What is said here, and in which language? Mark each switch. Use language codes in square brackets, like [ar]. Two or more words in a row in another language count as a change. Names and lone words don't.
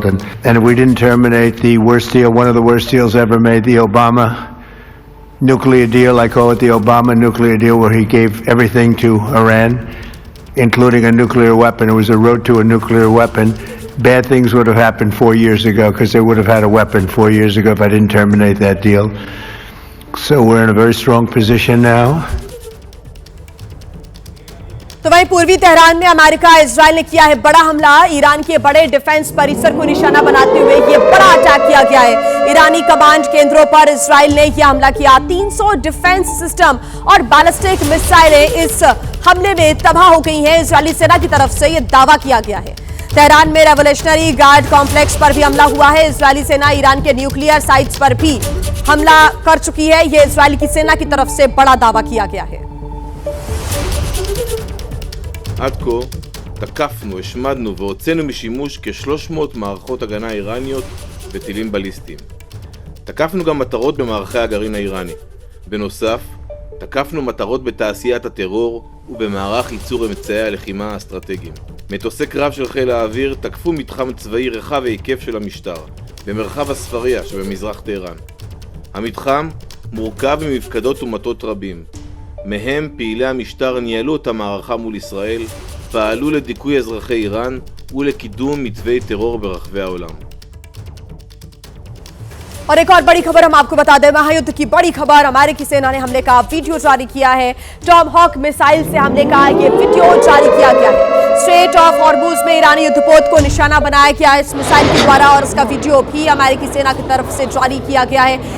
[en] And if we didn't terminate the worst deal, one of the worst deals ever made, the Obama nuclear deal, I call it the Obama nuclear deal, where he gave everything to Iran, including a nuclear weapon. It was a road to a nuclear weapon. Bad things would have happened 4 years ago, because they would have had a weapon 4 years ago if I didn't terminate that deal. So we're in a very strong position now. [hi] तो वहीं पूर्वी तेहरान में अमेरिका इजरायल ने किया है बड़ा हमला। ईरान के बड़े डिफेंस परिसर को निशाना बनाते हुए यह बड़ा अटैक किया गया है। ईरानी कमांड केंद्रों पर इजरायल ने यह हमला किया। 300 [en] defense system [hi] और बैलिस्टिक मिसाइलें इस हमले में तबाह हो गई हैं। इजरायली सेना की तरफ से यह दावा किया गया है। तेहरान में रेवोल्यूशनरी गार्ड कॉम्प्लेक्स पर भी हमला हुआ है। इजरायली सेना ईरान के [en] nuclear sites [hi] पर भी हमला कर चुकी है। यह इजरायल की सेना की तरफ से बड़ा दावा किया गया है। [he] עד כה תקפנו, השמדנו והוצאנו משימוש כ-300 מערכות הגנה איראניות וטילים בליסטיים. תקפנו גם מטרות במערכי הגרעין האיראני. בנוסף, תקפנו מטרות בתעשיית הטרור ובמערך ייצור אמצעי הלחימה האסטרטגיים. מטוסי קרב של חיל האוויר תקפו מתחם צבאי רחב היקף של המשטר, במרחב הספריה שבמזרח טהרן. המתחם מורכב ממפקדות ומטות רבים. מהם פעילי המשטר ניהלו את המערכה מול ישראל, פעלו לדיכוי אזרחי איראן ולקידום מתווי טרור ברחבי העולם. [hi] और एक और बड़ी खबर हम आपको बता दें, महायुद्ध की बड़ी खबर, अमेरिकी सेना ने हमले का वीडियो जारी किया है। टॉम हॉक मिसाइल से हमले का ये वीडियो जारी किया गया है। स्ट्रेट ऑफ हॉर्मुज में ईरानी युद्धपोत को निशाना बनाया गया है इस मिसाइल के द्वारा और उसका वीडियो भी अमेरिकी सेना की तरफ से जारी किया गया है।